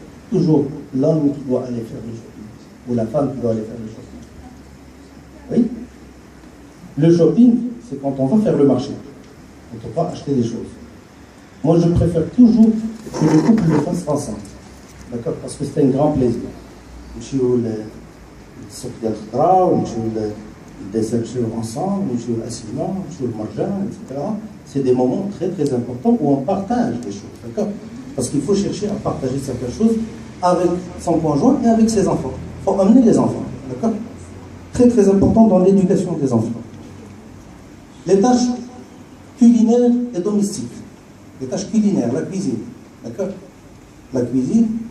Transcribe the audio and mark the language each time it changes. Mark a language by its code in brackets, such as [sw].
[fr] Toujours l'homme qui doit aller faire le shopping. Ou la femme qui doit aller faire le shopping. Oui? Le shopping, c'est quand on va faire le marché. Quand on va acheter des choses. Moi, je préfère toujours que le couple le fasse ensemble. D'accord? Parce que c'est un grand plaisir. [ar] نمشيو للسوق ديال الخضره ونمشيو نمشيو ensemble, نمشيو للاسينه, نمشيو للمرجان, etc. [fr] C'est des moments très très importants où on partage les choses. D'accord? Parce qu'il faut chercher à partager certaines choses avec son conjoint et avec ses enfants. Il faut amener les enfants. D'accord? Très très important dans l'éducation des enfants. Les tâches culinaires et domestiques. Les tâches culinaires, la cuisine. D'accord? La cuisine.